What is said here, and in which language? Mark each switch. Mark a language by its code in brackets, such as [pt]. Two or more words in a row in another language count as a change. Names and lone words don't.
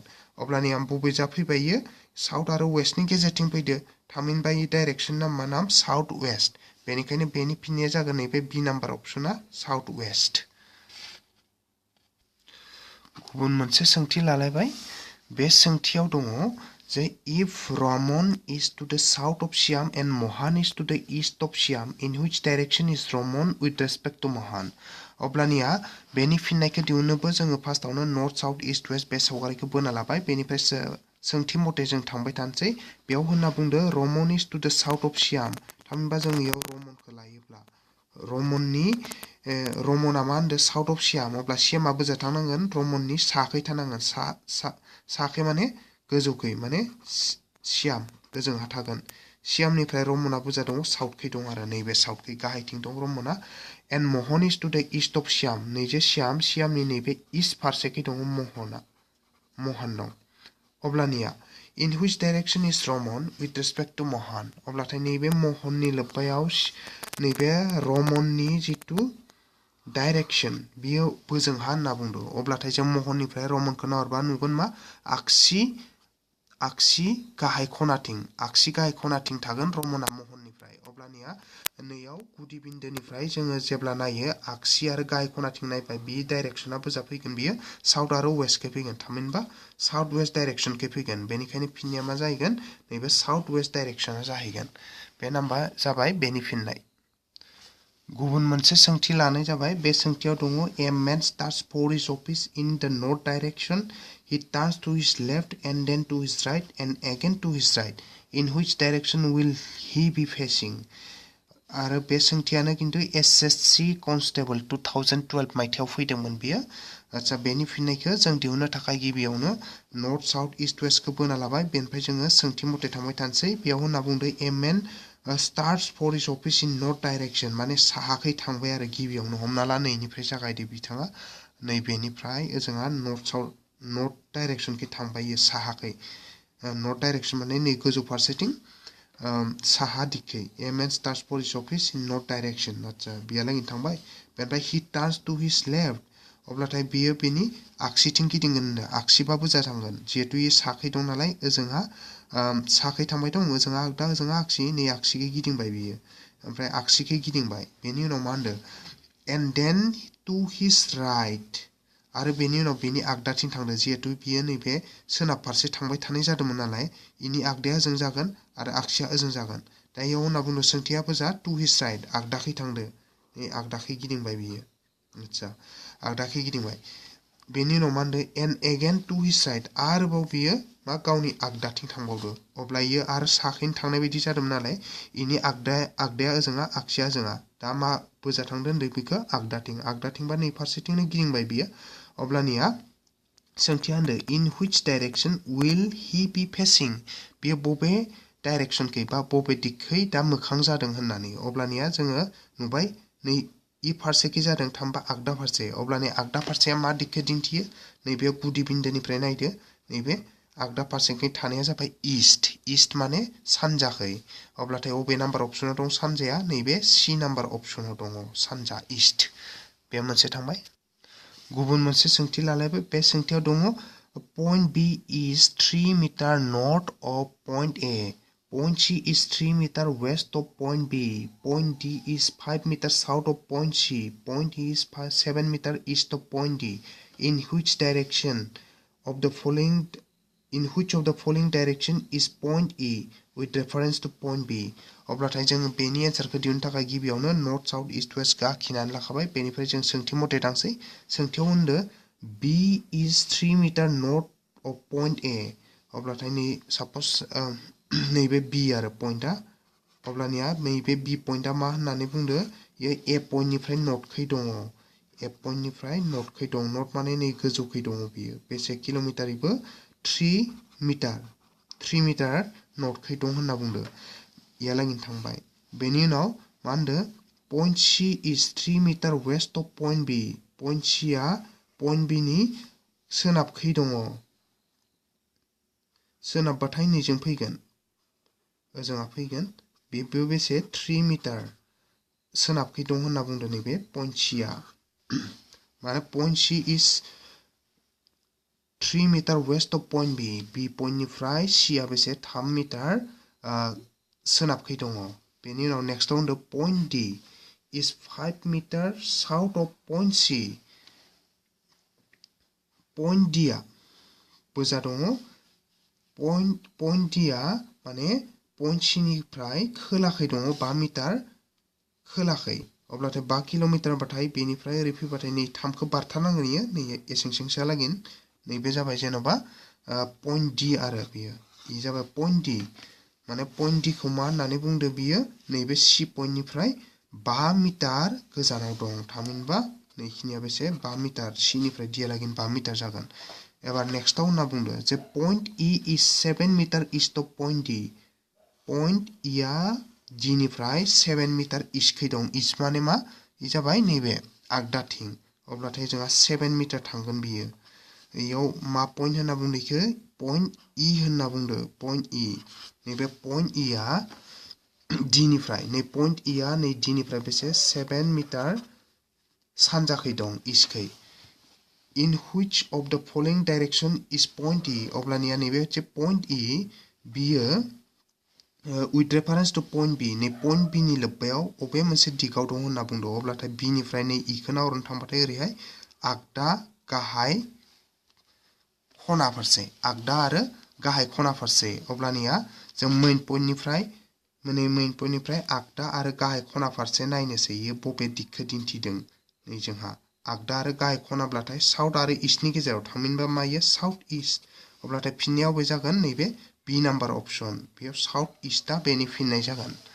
[brx] अब्लानिया बबे जाफैबायो साउथ आरो वेस्टनि गेजेरथिं फैदो थामहिनबा इ डाइरेक्शन मा नाम [en] south west. [brx] बेनिखायनो बेनि फिननाया जागोन नैबे बि नाम्बार अपसना [en] south west. [brx] गुबुन मोनसे सोंथि लालायबाय। बे सोंथियाव दङ जे [en] if Raman is to the south of Shyam and Mohan is to the east of Shyam in which direction is Raman with respect to Mohan। [brx] अब्लानिया बेनि फिननायखौ दिहुननोबो जोङो फार्स्टआवनो [en] north south east west [brx] बे सावगारिखौ बोना लाबाय। बेनिफ्राय सोंथि मथे जों थांबाय थानोसै। बेयाव होनना बुंदो [en] Raman is to the south of Shyam [brx] थामहिनबा जों इयाव रमनखौ लायोब्ला रमना मा होनदो [en] south of Shyam [brx] अब्ला श्यामा बोजा थानांगोन रमननि साखै थानांगोन साखै माने गोजौखै माने श्याम गोजोंहा थागोन। श्यामनिफ्राय रमना बोजा दङ साउथखै दं आरो नैबे साउथखै गाहायथिं दं रमना। [en] and Mohan is to the east of Shyam [brx] नैजे श्यामनि नैबे ईस्ट फारसेखै दङ महन दं। अब्लानिया [en] in which direction is Raman with respect to Mohan [brx] अब्लाथाय नैबे महननि लोब्बायाव नैबे रमननि जितु डाइरेक्शन बियो बोजोंहा होनना बुंदों। अब्लाथाय जों महननिफ्राय रमनखौ नाहरबा नुगोन मा आगसि गाहाय खनाथिं थागोन रमना महननिफ्राय। अब्लानिया नैयाव गुदि बिन्दोनिफ्राय जोङो जेब्ला नायो आगसि आरो गाहाय खनाथिं नायबाय बि डाइरेक्शना बोजा फैगोन बियो साउथ आरो वेस्टखै फैगोन थामहिनबा [en] south west [brx] डाइरेक्शनखै फैगोन। बेनिखायनो फिननाया मा जाहैगोन नैबे [en] south west [brx] डाइरेक्शना जाहैगोन। बे नाम्बार जाबाय बेनि फिननाय। गुबुन मोनसे सोंथि लानाय जाबाय। [en] बे सोंथियाव दङ ए man starts for his office in the north direction he turns to his left and then to his right and again to his right in which direction will he be facing [brx] आरो बे सोंथियानो किन्तु SSC कनस्टेबल 2012 मायथाइयाव फैदोंमोन बियो। आच्छा बेनि फिननायखौ जों दिहुननो थाखाय गिबियावनो [en] north south east [brx] वेस्टखौ बोना लाबाय। बेनिफ्राय जोङो सोंथि मथे थांबाय थानोसै। बेयाव होनना बुंदों [en] ए man starts for his office in north direction [brx] माने साहाखै थांबाय आरो गिबियावनो हमना ला नैनिफ्राय जागायदो बिथाङा नैबेनिफ्राय ओजोंहा नर्थ डाइरेक्शनखै थांबाय साहाखै [en] north direction [brx] माने नै गोजौ फारसेथिं साहा दिगखै [en] a man starts for his office in north direction [brx] आतसा बियालागै थांबाय बेनिफ्राय [en] he turns to his left [brx] अब्लाथाय बियो बेनि आगसिथिं गिदिंगोन आगसिबाबो जाथांगोन जिहेतु इयो साखै दं नालाय ओजोंहा साखै थांबाय दं ओजोंहा आगदा ओजोंहा आगसि नै आगसिखै गिदिंबाय बियो ओमफ्राय आगसिखै गिदिंबाय बेनि उनाव मा होनदों [en] and then to his right [brx] आरो बेनि उनाव बेनि आगदाथिं थांदों जिहेतु बियो नैबे सोनाब फारसे थांबाय थानाय जादोंमोन नालाय इनि आगदाया ओजों जागोन आरो आगसिया ओजों जागोन दा इयाव होनना बुंदों सोंथियाबो जा [en] to his [brx] right आगदाखै थांदो नै आगदाखै गिदिंबाय बियो आतसा आगदाखै गिदिंबाय बेनि उनाव मा होनदों [en] and again to his right [brx] आरोबाव बियो मा गावनि आगदाथिं थांबावदो अब्ला इयो आरो साखैनो थांनाय बायदि जादोंमोन नालाय इनि आगदाया ओजोंहा आगसिया ओजोंहा दा मा बोजा थांदों होनदों बेखौ आगदाथिंबा नै फारसेथिंनो गिदिंबाय बियो अब्लानिया सोंथिया होनदों [en] in which direction will he be facing [brx] बेयो बबे डाइरेक्शनखै बा बबे दिगखै दा मोखां जादों होननानै अब्लानिया जोङो नुबाय नै इ फारसेखै जादों थामबा आगदा फारसे अब्लानिया आगदा फारसेया मा दिगखौ दिन्थियो नैबे गुदि बिन्दोनिफ्राय नायदो नैबे आगदा फारसेखै थानाया जाबाय इस्ट माने सानजाखै अब्लाथाय अबे नाम्बार अपसनाव दं सानजाया नैबे सी नाम्बार अपसनाव दङ सानजा इस्ट बे मोनसे थांबाय गुबुन मोनसे सोंथि लालायबाय बे सोंथियाव दङ [en] point B is 3 meter north of point A point C is 3 meter west of point B point D is 5 meter south of point C point E is 7 meter east of point D in which of the following direction is point E with reference to point B [brx] अब्लाथाय जों बेनि एन्सारखौ दिहुननो थाखाय गिबियावनो [en] north south east west [brx] आखिनानै लाखाबाय बेनिफ्राय जों सोंथि मथे थांसै सोंथियाव होनदो [en] B is 3 meter north of point A [brx] अब्लाथाय नै सापस नैबे B आरो पॉइंटआ अब्लानिया नैबे B पॉइंटआ मा होननानै बुंदो इयो A पॉइंटनिफ्राय नर्थखै दङ A पॉइंटनिफ्राय नर्थखै दं नर्थ माने नै गोजौखै दङ बियो बेसे किलोमिटार इबो 3 मिटार नर्थखै दं होनना बुंदो इयालागिन थांबाय बेनि उनाव मा होनदो [en] point C is 3 meter west of point B point C [brx] आ [en] point B [brx] नि सोनाबखै दङ सोनाबबाथाय नैजों फैगोन ओजोंहा फैगोन बेबो बेसे 3 मिटार सोनाबखै दं होनना बुंदो नैबे [en] point C [brx] आ माने [en] point C is 3 meter west of point B point [brx] निफ्राय C आ बेसे 3 मिटार सोनाबखै दङ बेनि उनाव नेक्स्टआव होनदो [en] point D is 5 meter south of point C point D [brx] आ बोजा दङ [en] point D [brx] आ माने [en] point C [brx] निफ्राय खोलाखै दङ 5 मिटार खोलाखै अब्लाथाय 5 किलोमिटार बाथाय बेनिफ्राय ओरै फैबाथाय नै 3 खौ बारथारनांगोन इयो नै एसेंसेंसो लागोन नैबे जाबाय जेनेबा point D आरो बियो इ जाबाय [en] point D [brx] माने [en] point D [brx] खौ मा होननानै बुंदो बियो नैबे C point निफ्राय 5 मिटार गोजानाव दं थामहिनबा नैखिनिया बेसे 5 मिटार C निफ्राय D लागोन 5 मिटार जागोन एबार नेक्स्टआव होनना बुंदो जे [en] point E is [brx] 7 मिटार [en] east of point D point E [brx] आ D निफ्राय 7 मिटार इस्टखै दं इस्ट माने मा इ जाबाय नैबे आगदाथिं अब्लाथाय जोंहा 7 मिटार थांगोन बियो इयाव मा पॉइंट होनना बुंदो इखो [en] point E [brx] होनना बुंदो [en] point E [brx] नैबे [en] point E [brx] आ D निफ्राय नै point E आ नै D निफ्राय बेसे 7 मिटार सानजाखै दं इस्टखै [en] in which of the following direction is point E [brx] अब्लानिया नैबे जे [en] point E [brx] बियो [en] with reference to point B [brx] नै point B नि लोब्बायाव अबे मोनसे दिगाव दं होनना बुंदो अब्लाथाय B निफ्राय नै E खौ नाहरनो थांबाथाय ओरैहाय आगदा गाहाय खना फारसे आगदा आरो गाहाय खना फारसे अब्लानिया जों मेन पॉइंटनिफ्राय आगदा आरो गाहाय खना फारसे नायनोसै इयो बबे दिगखौ दिन्थिदों नै जोंहा आगदा आरो गाहाय खनाब्लाथाय साउथ आरो इस्टनि गेजेराव थामहिनबा मा इयो [en] south east [brx] अब्लाथाय फिननायाव बे जागोन नैबे बी नाम्बार अपशन बेयाव साउथ इस्टआ बेनि फिननाय जागोन